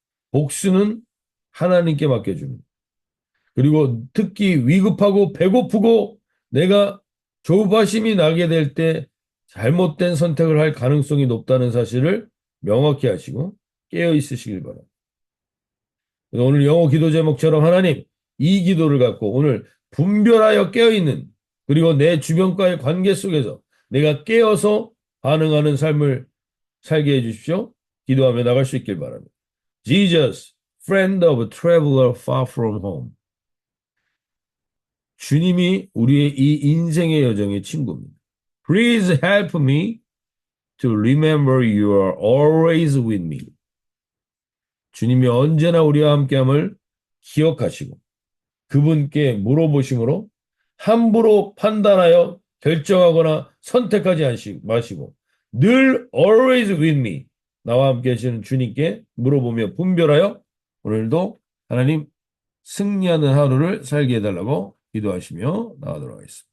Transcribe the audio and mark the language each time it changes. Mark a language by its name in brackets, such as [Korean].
[Korean] 복수는 하나님께 맡겨줍니다. 그리고 특히 위급하고 배고프고 내가 조바심이 나게 될 때 잘못된 선택을 할 가능성이 높다는 사실을 명확히 하시고 깨어 있으시길 바랍니다. 오늘 영어 기도 제목처럼 하나님, 이 기도를 갖고 오늘 분별하여 깨어 있는 그리고 내 주변과의 관계 속에서 내가 깨어서 반응하는 삶을 살게 해주십시오. 기도하며 나갈 수 있길 바랍니다. [English] Jesus, friend of a traveler far from home. [Korean] 주님이 우리의 이 인생의 여정의 친구입니다. [English] Please help me to remember you are always with me. [Korean] 주님이 언제나 우리와 함께함을 기억하시고 그분께 물어보심으로 함부로 판단하여 결정하거나 선택하지 마시고 늘 [English] always with me [Korean] 나와 함께 하시는 주님께 물어보며 분별하여 오늘도 하나님 승리하는 하루를 살게 해달라고 기도하시며 나가도록 하겠습니다.